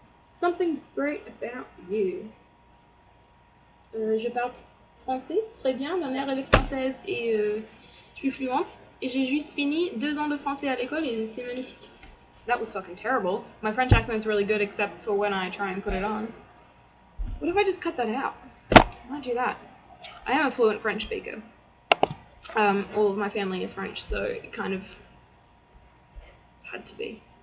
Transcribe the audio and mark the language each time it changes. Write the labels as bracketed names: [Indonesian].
[English] Something great about you. [French] Je parle français très bien, ma mère elle est française et je suis fluente. Et j'ai juste fini 2 ans de français à l'école et c'est magnifique. [English] That was fucking terrible. My French accent's really good except for when I try and put it on. What if I just cut that out? Why'd I do that? I am a fluent French speaker. All of my family is French, so it kind of had to be.